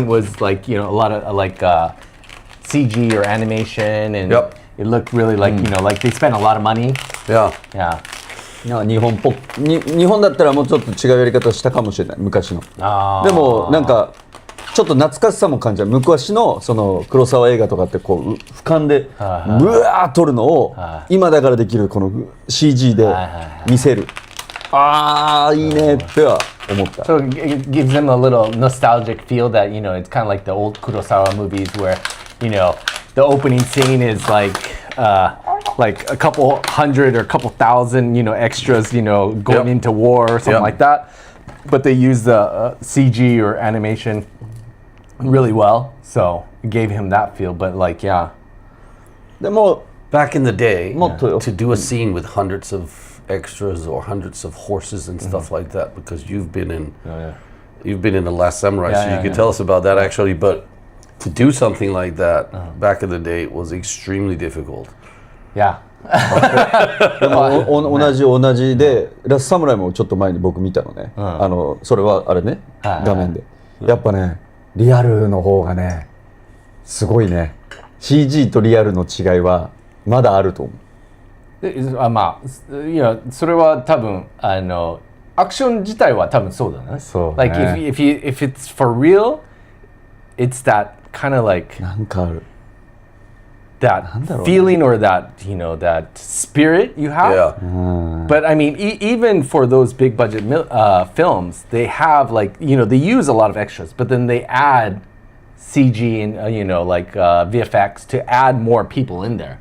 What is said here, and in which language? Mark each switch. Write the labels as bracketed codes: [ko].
[en] was like a lot of like CG or animation, and Yep. it looked really like like they spent a lot of money. Yeah. Yeah. [ja] なんか日本だったらもうちょっと違うやり方したかもしれない昔の。でもなんかちょっと懐かしさも感じる。昔のその黒沢映画とかってこう俯瞰でブワー撮るのを今だからできるこの CG で見せる。ああいいねっては思った。 [en] So it gives them a little nostalgic feel that it's kind of like the old Kurosawa movies where the opening scene is like a couple hundred or a couple thousand extras going into war or something like that, but they use the CG or animation really well, so it gave him that feel. But like [ja] でも [en] Back in the day, [ja] もっとよ。 [en] to do a scene with hundreds of extras or hundreds of horses and stuff like that, because you've been in The Last Samurai, so you could tell us about that actually. But to do something like that back in the day was extremely difficult. yeah. [ja] でも同じでラスサムライもちょっと前に僕見たのね。それはあれね画面で。やっぱねリアルの方がねすごいね。 CG とリアルの違いはまだあると思う。まあそれは多分アクション自体は多分そうだね。そうね。 [en] Like if it's for real, it's that kind of like [ja] なんかある。 [en] that feeling or that that spirit you have. Yeah. But I mean, even for those big budget films, they have like they use a lot of extras, but then they add CG and like VFX to add more people in there.